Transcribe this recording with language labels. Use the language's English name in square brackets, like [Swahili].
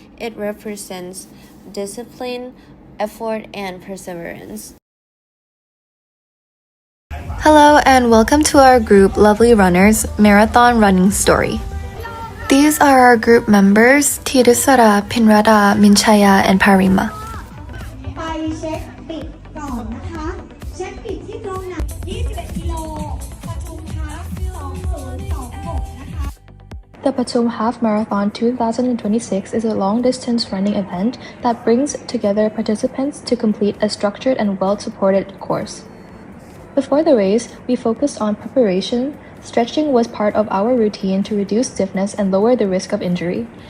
[English] It represents discipline, effort, and perseverance. Hello and welcome to our group Lovely Runners Marathon Running Story. These are our group members Tirusara, Pinrada, Minchaya, and Parima. [Thai] ไปเช็คปิดก่อนนะคะ เช็คปิดที่ตรงไหน21 กิโลปทุมฮาล์ฟ2026 นะคะ [English] The Patum Half Marathon 2026 is a long-distance running event that brings together participants to complete a structured and well-supported course. Before the race, we focused on preparation. Stretching was part of our routine to reduce stiffness and lower the risk of injury.